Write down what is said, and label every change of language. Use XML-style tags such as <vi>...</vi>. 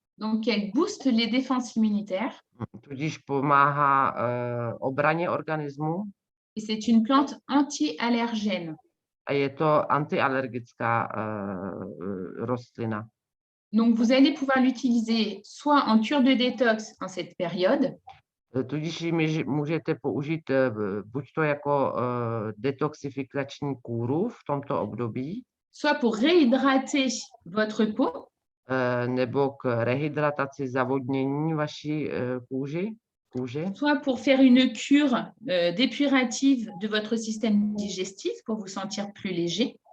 <fr>Donc elle booste les défenses immunitaires.</fr> <cs>Tudíž pomáhá obraně organismu.</cs> <fr>Et c'est une plante anti-allergène.</fr> <cs>A je to antialergická rostlina.</cs> <fr>Donc vous allez pouvoir l'utiliser soit en cure de détox en cette période.</fr> <cs>Tudíž ji můžete použít buď to jako detoxifikační kůru v tomto období,</cs> <fr>soit pour réhydrater votre peau,</fr> <cs>nebo k rehydrataci, zavodnění vaší kůže,</cs> <fr>soit pour faire une cure dépurative de votre système digestif pour vous sentir plus léger,</fr>